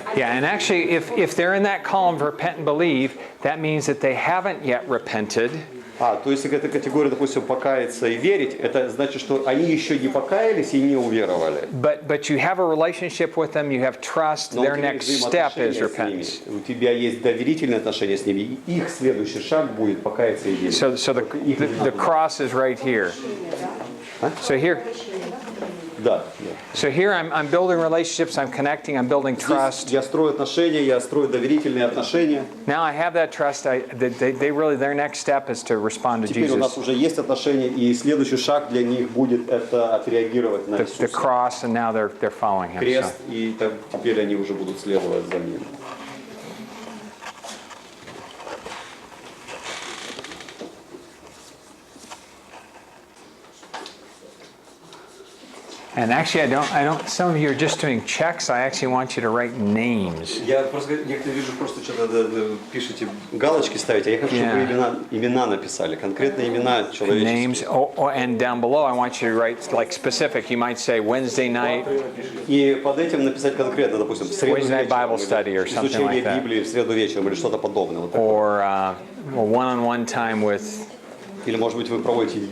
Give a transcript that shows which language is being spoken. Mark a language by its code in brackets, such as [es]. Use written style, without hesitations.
[en] Yeah, and actually, if they're in that column of repent and believe, that means that they haven't yet repented. [ru] То есть эта категория, допустим, покаяться и верить, это значит, что они еще не покаялись и не уверовали. [en] But you have a relationship with them, you have trust, [ru] Но у тебя [en] next [ru] есть [en] step is [ru] взаимоотношения с [en] repentance. [ru] ними. У тебя есть доверительные отношения с ними, и их следующий шаг будет покаяться и верить. [en] So the cross is right here. So here, [ru] Да. [en] so here I'm building relationships, I'm connecting, I'm building trust. [ru] Здесь я строю отношения, я строю доверительные отношения. [en] Now I have that trust. They really, their next step is to respond to [ru] Теперь у нас [en] Jesus. [ru] уже есть отношения, и следующий шаг для них будет это отреагировать на [en] The [ru] Иисуса. [en] cross, and now they're following him. [ru] Крест, [en] So. [ru] и теперь они уже будут следовать за ним. [en] And actually, I don't. Some of you are just doing checks. I actually want you to write names. [ru] Я просто некоторые вижу, просто что-то пишете, галочки ставите, а я хочу, чтобы вы имена написали, конкретные имена [en] Names. [ru] человеческие. [en] And down below, I want you to write like specific. You might say Wednesday night. [ru] И под этим написать конкретно, допустим, в среду [en] Wednesday night Bible study or something [ru] изучение [en] like that. [ru] Библии в среду вечером или что-то подобное. Вот такое. [en] Or one-on-one time with [ru] Или, может быть, вы проводите